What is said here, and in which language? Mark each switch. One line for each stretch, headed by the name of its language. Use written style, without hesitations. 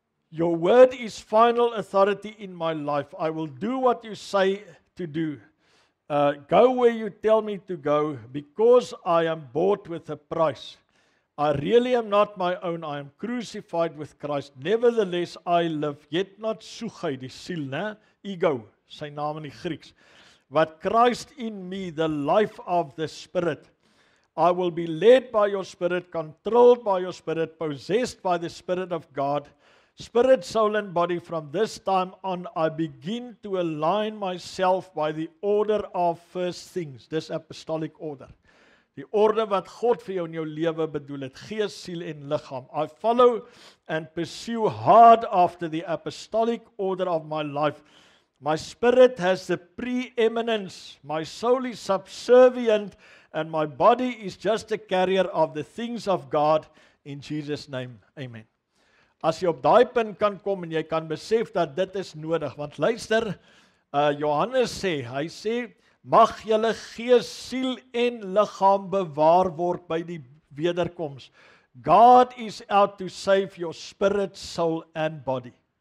English: Your word is final authority in my life. I will do what you say to do. Go where you tell me to go, because I am bought with a price. I really am not my own. I am crucified with Christ. Nevertheless, I live, yet not sugai,
Afrikaans: die siel, né? Ego, sy naam in die Grieks.
English: But Christ in me, the life of the Spirit. I will be led by your Spirit, controlled by your Spirit, possessed by the Spirit of God. Spirit, soul, and body, from this time on, I begin to align myself by the order of first things. This apostolic order.
Afrikaans: Die orde wat God vir jou in jou lewe bedoel het, gees, siel en liggaam.
English: I follow and pursue hard after the apostolic order of my life. My spirit has the preeminence, my soul is subservient, and my body is just a carrier of the things of God. In Jesus' name, amen.
Afrikaans: As jy op daai punt kan kom en jy kan besef dat dit is nodig, want luister, Johannes sê, hy sê, mag julle gees, siel en liggaam bewaar word by die wederkoms.
English: God is out to save your spirit, soul and body.